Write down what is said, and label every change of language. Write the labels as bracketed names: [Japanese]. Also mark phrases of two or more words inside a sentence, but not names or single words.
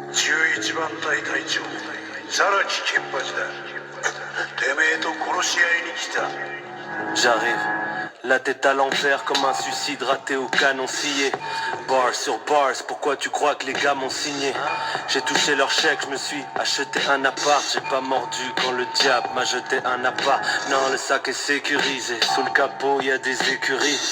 [Japanese] 11 番隊隊長更木ケンパチだ。てめえと殺し合いに来た。 [French] J'arrive, la tête à l'envers comme un suicide raté au canon scié. Bars sur bars, pourquoi tu crois que les gars m'ont signé? J'ai touché leur chèque, je me suis acheté un appart. J'ai pas mordu quand le diable m'a jeté un appart. Non, le sac est sécurisé, sous le capot y a des écuries.